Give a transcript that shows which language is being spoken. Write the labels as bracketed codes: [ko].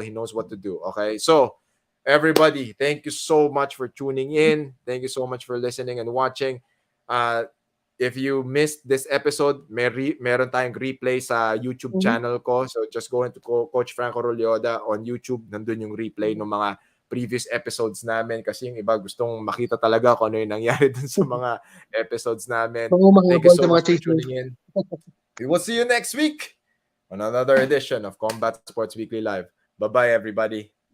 [en] He knows what to do, okay? So, everybody, thank you so much for tuning in. Thank you so much for listening and watching. If you missed this episode, [tl] meron tayong replay sa YouTube channel ko. [en] So, just go into Coach Franco Rulloda on YouTube. [tl] Nandun yung replay ng mga [en] previous episodes [tl] namin kasi yung iba gustong makita talaga kung ano yung nangyari dun sa mga episodes namin. [en] Thank you so much for tuning in. We will see you next week on another edition of Combat Sports Weekly Live. Bye-bye, everybody.